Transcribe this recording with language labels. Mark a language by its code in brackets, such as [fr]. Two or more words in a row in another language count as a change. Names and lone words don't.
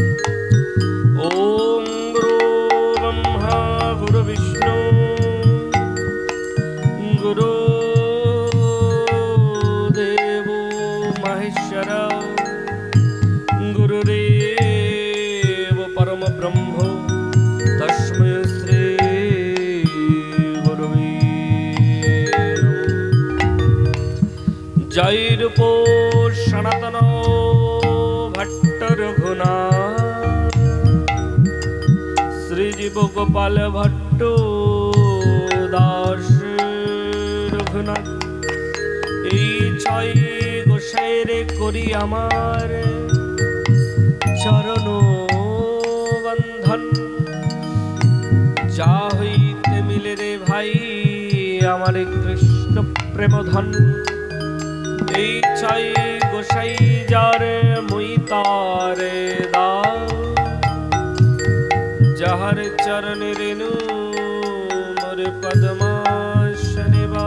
[sa] ॐ गुरु ब्रह्मा गुरु विष्णु गुरु देवो महेश्वर गुरुदेव परम ब्रह्म तस्मै श्री गुरवे नमः। [bn] জয় রূপ সনাতন ভট্ট রঘুনাথ শ্রীজীব গোপাল ভট্ট দাস রঘুনাথ এই ছয় গোসাইরে করি আমার চরণ বন্ধন যা হইতে মিলে রে ভাই আমার কৃষ্ণ প্রেম ধন এই ছয় গোসাই যার মুই তারে দাও যাহার চরণে রেণু মোর পদ্মাসনে